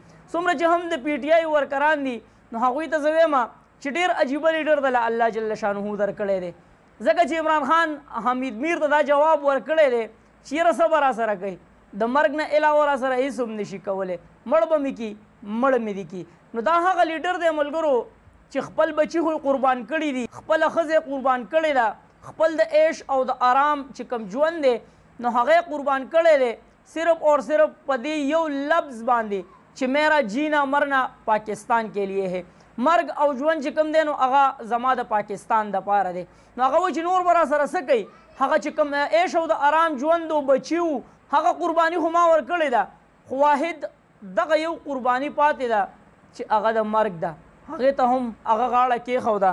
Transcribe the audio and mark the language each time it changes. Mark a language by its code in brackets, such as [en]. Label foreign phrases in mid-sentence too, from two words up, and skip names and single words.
[ps] څومره چې هم د پی ټي آی ورکران دي نو هغوی ته زه وایم چې ډېر عجیبه لیډر د الله جل شانه درکړی دی ځکه چې عمران خان حامد میر ته دا جواب ورکړی دی چې یاره څه به راسره کوي د مرګ نه علاوه راسره هېڅ هم نشي کولی مړ به مې کي مړ مې دي کي. نو دا هغه لیډر دی ملګرو چې خپل بچي خو قربان کړي دي خپله ښځه قربان کړې ده خپل د عیش او د آرام چې کوم ژوند دی نو هغه قربان کړی دی [ur] صرف اور صرف [ps] په دې یو لفظ باندې چې [ur] میرا جینا مرنا پاکستان کے لیے ہے [ps] مرګ او ژوند چې کوم دی نو هغه زما د پاکستان دپاره دی. نو هغه وایي چې نور به راسره څه کوي هغه چې کوم عیش او د آرام ژوند و بچي و هغه قرباني خو ما ورکړې ده خو واحد دغه یو قرباني پاتې ده چې هغه د مرګ ده هغې ته هم هغه غاړه کېښوده.